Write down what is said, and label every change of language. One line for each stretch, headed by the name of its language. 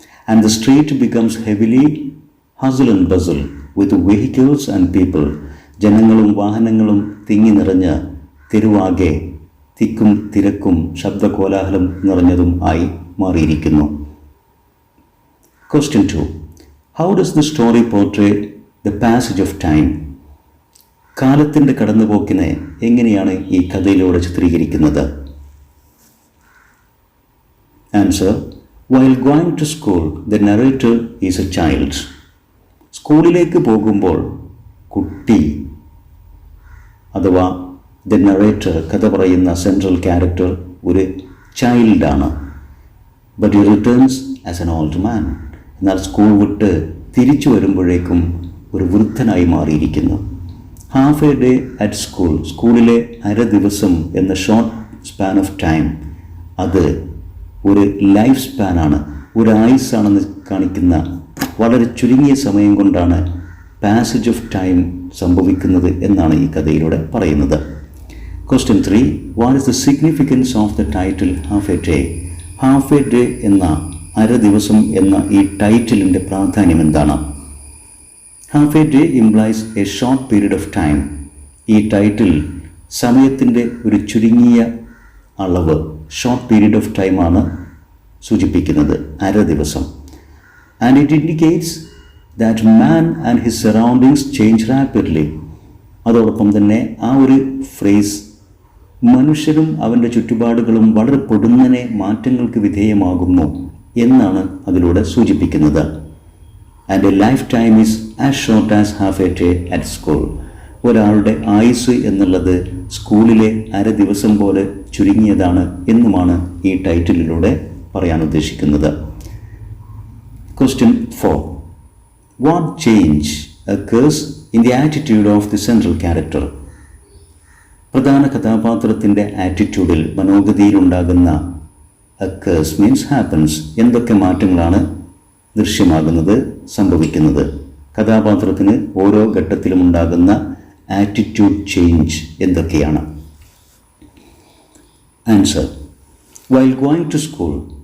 English: and the street becomes heavily hustle and bustle with vehicles and people,
Malayalam: ജനങ്ങളും വാഹനങ്ങളും തിങ്ങി നിറഞ്ഞ് തെരുവാകെ തിക്കും തിരക്കും ശബ്ദകോലാഹലം നിറഞ്ഞതും ആയി മാറിയിരിക്കുന്നു.
English: Question 2. How does the story portray the passage of time?
Malayalam: കാലത്തിൻ്റെ കടന്നുപോക്കിനെ എങ്ങനെയാണ് ഈ കഥയിലൂടെ ചിത്രീകരിക്കുന്നത്?
English: Answer: While going to school, the narrator is a child.
Malayalam: സ്കൂളിലേക്ക് പോകുമ്പോൾ കുട്ടി അഥവാ ദ നറേറ്റർ, കഥ പറയുന്ന സെൻട്രൽ ക്യാരക്ടർ ഒരു ചൈൽഡാണ്.
English: But he returns as an old man.
Malayalam: എന്നാൽ സ്കൂൾ വിട്ട് തിരിച്ചു വരുമ്പോഴേക്കും ഒരു വൃദ്ധനായി മാറിയിരിക്കുന്നു. Half A day at school, സ്കൂളിലെ അര ദിവസം എന്ന
English: short span of time,
Malayalam: അത് ഒരു ലൈഫ് സ്പാനാണ്, ഒരു ആയുസ്സാണെന്ന് കാണിക്കുന്ന വളരെ ചുരുങ്ങിയ സമയം കൊണ്ടാണ് പാസേജ് ഓഫ് ടൈം സംഭവിക്കുന്നത് എന്നാണ് ഈ കഥയിലൂടെ പറയുന്നത്.
English: Question 3. What is the significance of the title half a day?
Malayalam: Half A day എന്ന അര ദിവസം എന്ന ഈ ടൈറ്റിലിൻ്റെ പ്രാധാന്യം എന്താണ്?
English: Half a day implies a short period of time.
Malayalam: ഈ ടൈറ്റിൽ സമയത്തിൻ്റെ ഒരു ചുരുങ്ങിയ അളവ്, ഷോർട്ട് പീരീഡ് ഓഫ് ടൈമാണ് സൂചിപ്പിക്കുന്നത്, അര ദിവസം.
English: And it indicates that man and his surroundings change rapidly.
Malayalam: അതോടൊപ്പം തന്നെ ആ ഒരു ഫ്രേസ്, മനുഷ്യരും അവൻ്റെ ചുറ്റുപാടുകളും വളരെ പൊടുന്നനെ മാറ്റങ്ങൾക്ക് വിധേയമാകുന്നു എന്നാണ് അതിലൂടെ സൂചിപ്പിക്കുന്നത്.
English: And a life time is as short as half a day at school.
Malayalam: ഒരാളുടെ ആയുസ് എന്നുള്ളത് സ്കൂളിലെ അര ദിവസം പോലെ ചുരുങ്ങിയതാണ് എന്നുമാണ് ഈ ടൈറ്റിലിലൂടെ പറയാൻ ഉദ്ദേശിക്കുന്നത്.
English: Question 4. What change occurs in the attitude of the central character?
Malayalam: പ്രധാന കഥാപാത്രത്തിൻ്റെ ആറ്റിറ്റ്യൂഡിൽ, മനോഗതിയിലുണ്ടാകുന്ന
English: occurs means happens.
Malayalam: എന്തൊക്കെ മാറ്റങ്ങളാണ് ദൃശ്യമാകുന്നത്, സംഭവിക്കുന്നത്? കഥാപാത്രത്തിന് ഓരോ ഘട്ടത്തിലും ഉണ്ടാകുന്ന ആറ്റിറ്റ്യൂഡ് ചേഞ്ച് എന്തൊക്കെയാണ്? Answer:
English: While going to school,